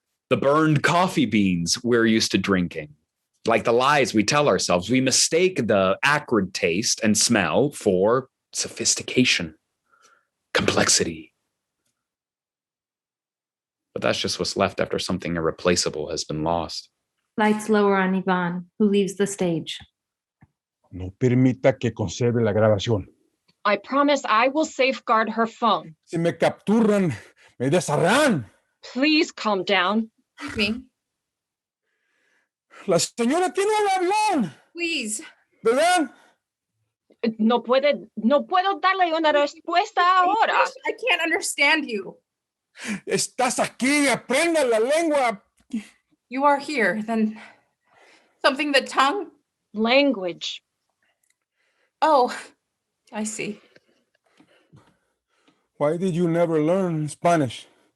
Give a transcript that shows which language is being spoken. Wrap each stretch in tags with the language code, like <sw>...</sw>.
<en>The burned coffee beans we're used to drinking. Like the lies we tell ourselves, we mistake the acrid taste and smell for sophistication, complexity. But that's just what's left after something irreplaceable has been lost. Lights lower on Ivan, who leaves the stage.</en> <es>No permita que conserve la grabación.</es> <en>I promise I will safeguard her phone.</en> <es>Si me capturan, me desharán.</es> <en>Please calm down. Excuse me.</en> <es>La señora tiene un avión,</es> <en>Please.</en> <es>¿verdad? No puedo darle una respuesta ahora.</es> <en>I can't understand you.</en> <es>Estás aquí, aprenda la lengua.</es> <en>You are here. Then something the tongue? Language. Oh, I see. Why did you never learn Spanish?</en>